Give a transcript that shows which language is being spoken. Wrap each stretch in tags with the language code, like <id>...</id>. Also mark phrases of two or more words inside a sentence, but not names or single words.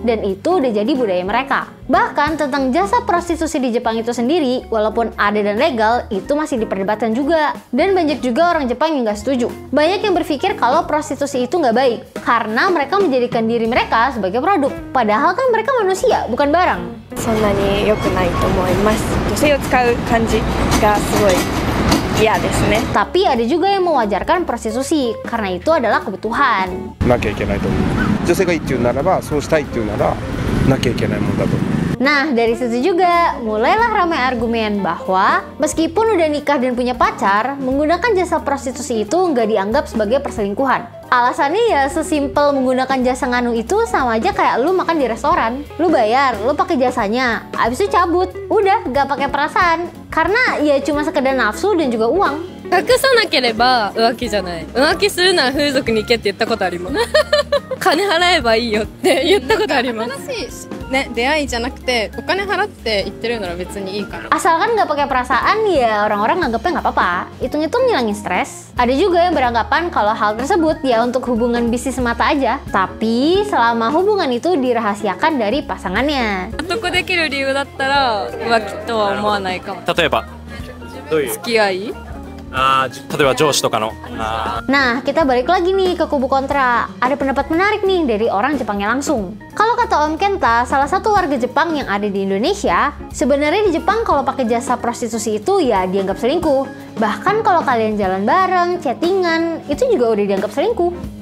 <id>Dan itu udah jadi budaya mereka. Bahkan tentang jasa prostitusi di Jepang itu sendiri, walaupun ada dan legal, itu masih diperdebatkan juga. Dan banyak juga orang Jepang yang nggak setuju. Banyak yang berpikir kalau prostitusi itu nggak baik, karena mereka menjadikan diri mereka sebagai produk. Padahal kan mereka manusia, bukan barang.</id> <ja>そんなに良くないと思います。女性を使う感じがすごい嫌ですね。</ja> <id>Tapi ada juga yang mewajarkan prostitusi, karena itu adalah kebutuhan.</id> <ja>なきゃいけないと思う。女性がいいっていうならば、そうしたいっていうなら、なきゃいけないもんだと思う。</ja> <id>Nah, dari situ juga mulailah ramai argumen bahwa meskipun udah nikah dan punya pacar, menggunakan jasa prostitusi itu nggak dianggap sebagai perselingkuhan. Alasannya ya sesimpel menggunakan jasa nganu itu sama aja kayak lu makan di restoran. Lu bayar, lu pakai jasanya, abis itu cabut. Udah, nggak pakai perasaan. Karena ya cuma sekedar nafsu dan juga uang.</id> <ja>隠さなければ浮気じゃない。浮気するなら風俗に行けって言ったことあります。金払えばいいよって言ったことあります。新しいね、出会いじゃなくてお金払って言ってるなら別にいいかな。</ja> <id>Asalkan nggak pakai perasaan ya orang-orang nganggapnya nggak apa-apa. Hitung-hitung ngilangin stres. Ada juga yang beranggapan kalau hal tersebut ya untuk hubungan bisnis semata aja. Tapi selama hubungan itu dirahasiakan dari pasangannya.</id> <ja>納得できる理由だったら浮気とは思わないかも。例えば、どういう付き合い？例えば上司とかの。</ja> <id>Nah, kita balik lagi nih ke kubu kontra. Ada pendapat menarik nih dari orang Jepangnya langsung. Kalau kata Om Kenta, salah satu warga Jepang yang ada di Indonesia, sebenarnya di Jepang kalau pakai jasa prostitusi itu ya dianggap selingkuh. Bahkan kalau kalian jalan bareng, chattingan, itu juga udah dianggap selingkuh.</id>